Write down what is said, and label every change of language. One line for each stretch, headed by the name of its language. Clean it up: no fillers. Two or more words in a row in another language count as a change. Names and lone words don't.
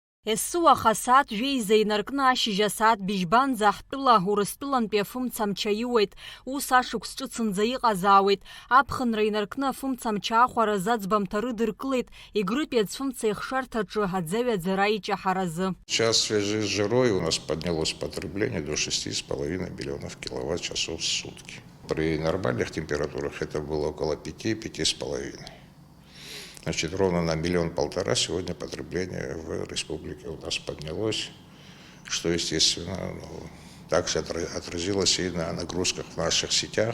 Abkhazian: Есуаха саат жәеиза инаркны ашьыжь асаат быжьбанӡа ҳтәыла Урыстәылантәи афымцамч аиуеит, ус ашықәс ҿыцынӡа иҟазаауеит. Аԥхынра инаркны афымцамч аахәаразы аӡбамҭа рыдыркылеит, Егрытәи аӡфымца ихшарҭаҿы аӡаҩаӡара иҷаҳаразы.
Russian: Сейчас в связи с жирой у нас поднялось потребление до 6,5 миллионов киловатт-часов в сутки. При нормальных температурах это было около 5–5,5. Значит, ровно на 1–1,5 миллиона сегодня потребление в республике у нас поднялось, что, естественно, также отразилось и на нагрузках в наших сетях.